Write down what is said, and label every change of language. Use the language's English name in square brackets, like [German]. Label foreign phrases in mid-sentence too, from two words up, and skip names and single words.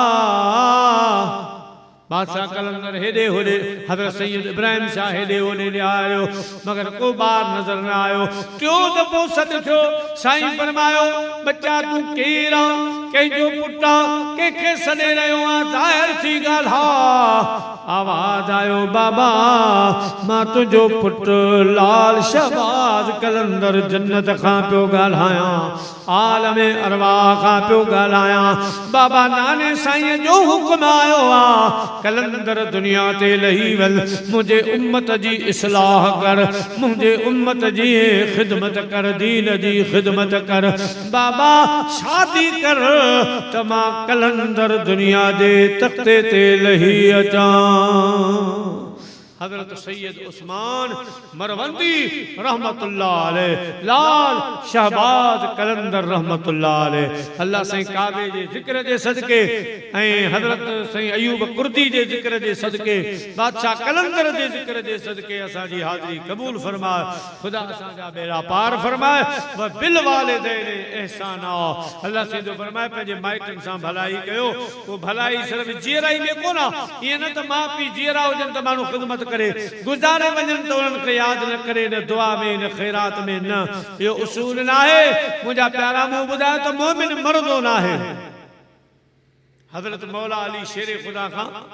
[Sindhi] बादशाह कलंदर हेॾे होॾे हज़रत सैयद इब्राहिम शाह हेॾे होॾे निहारियो मगर को ॿार नज़र न आयो टियों दफ़ो सॾ थियो साईं फरमायो बच्चा तूं केरु आहे कंहिंजो पुटु आहे कंहिंखे सॾे रहियो आहे ज़ाहिर थी ॻाल्हि हा आवाज़ आयो बाबा मां तुंहिंजो पुटु लाल शहबाज कलंदर जन्नत खां पियो ॻाल्हायां आलम अरवाह खां पियो ॻाल्हायां बाबा नाने साईं जो हुक्म आयो आहे कलंदर दुनिया ते लही वल मुझे उम्मत जी इस्लाह कर मुझे उम्मत जी खिदमत कर दीन जी खिदमत कर बाबा शादी कर त मां कलंदर दुनिया दे तख्ते ते लही अचां हज़रत सैयद उस्मान मरवंदी [Arabic] رحمة الله عليه [Sindhi] लाल शहबाज कलंदर [Arabic] رحمة الله عليه [Sindhi] अल्लाह साईं काबे जे ज़िक्र जे सदके ऐं हज़रत साईं अयूब कुर्दी जे ज़िक्र जे सदके बादशाह कलंदर जे ज़िक्र जे सदके असांजी हाज़िरी क़बूल फरमाए खुदा असांजा बेड़ा पार फरमाए [Arabic] وبالوالدين إحسانا [Sindhi] अल्लाह से जो फरमाए पंहिंजे माइटनि सां भलाई कयो को भलाई सिर्फ़ जीअराई में कोन आहे ईअं न त माउ पीउ जीअरा हुजनि त माण्हू ख़िदमत करे गुज़ारे वञनि त उन्हनि खे यादि न करे न दुआ में न ख़ैरात में न इहो उसूल न आहे मुंहिंजा प्यारा मूं ॿुधायो त मोमिन मरंदो न आहे हज़रत मौला अली शेर ख़ुदा खां